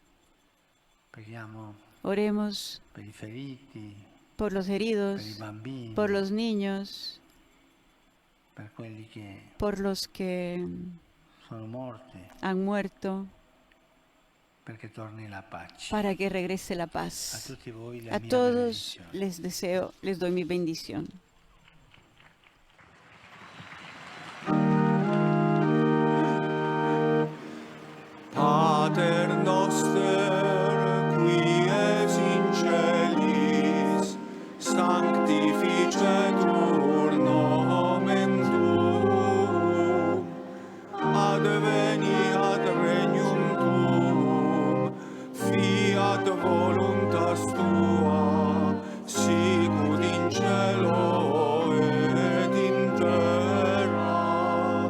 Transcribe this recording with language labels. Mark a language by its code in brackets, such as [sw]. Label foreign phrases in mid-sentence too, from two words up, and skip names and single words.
[es] Oremos por los heridos, por los niños, por los que han muerto, para que regrese la paz. A todos les doy mi bendición. [la] Pater noster, qui es in celis, sanctificetur nomen tuum, adveniat regnum tuum, fiat voluntas tua, sicut in cielo et in terra.